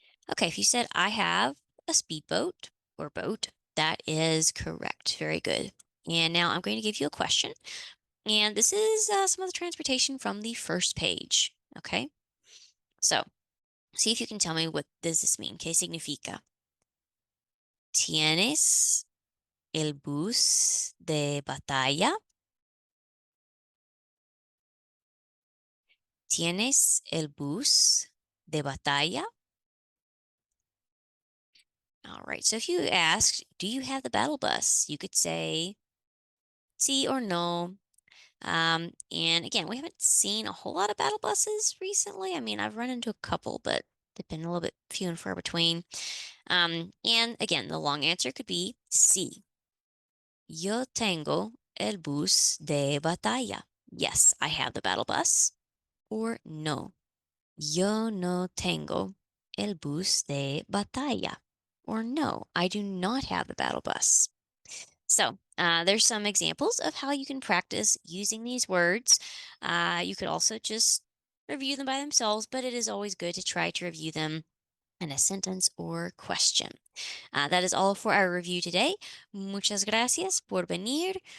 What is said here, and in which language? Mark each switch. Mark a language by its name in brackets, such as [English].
[English] Okay, if you said I have a speedboat or boat, that is correct. Very good. And now I'm going to give you a question. And this is some of the transportation from the first page. Okay, so see if you can tell me what does this mean. [Spanish] ¿Qué significa? ¿Tienes el bus de batalla? ¿Tienes el bus de batalla? [English] All right. So if you ask, do you have the battle bus? You could say sí or no. And again, we haven't seen a whole lot of battle buses recently. I mean, I've run into a couple, but they've been a little bit few and far between. And again, the long answer could be sí. [Spanish] Yo tengo el bus de batalla. [English] Yes, I have the battle bus. Or no. [Spanish] Yo no tengo el bus de batalla. [English] Or no, I do not have the battle bus. So, there's some examples of how you can practice using these words. You could also just review them by themselves, but it is always good to try to review them in a sentence or question. That is all for our review today. [Spanish] Muchas gracias por venir.